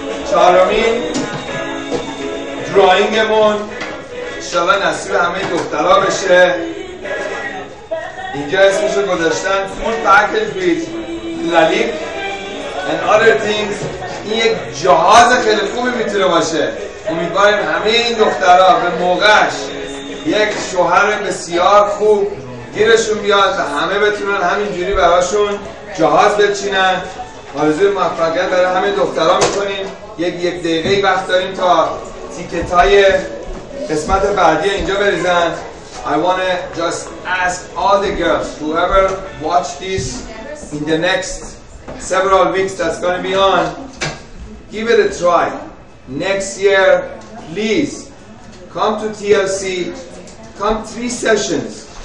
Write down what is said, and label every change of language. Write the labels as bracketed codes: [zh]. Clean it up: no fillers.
[fa] چهارمین دراینگمون انشالله نصیب همه دخترها بشه. اینجا اسمشو گذاشتن [en] full package with lalik and other things. [fa] این یک جهاز خیلی خوبی میتونه باشه. امیدواریم همه این دخترها به موقعش یک شوهر بسیار خوب گیرشون بیاد و همه بتونن همینجوری براشون جهاز بچینن. آرزوی موفقیت برای همه دخترها میکنیم. یک دقیقه وقت داریم تا تیکت های قسمت بعدی اینجا بریزن. [en] I want to just ask all the girls, whoever watch this in the next several weeks that's going to be on, give it a try. Next year, please come to TLC, come 3 sessions.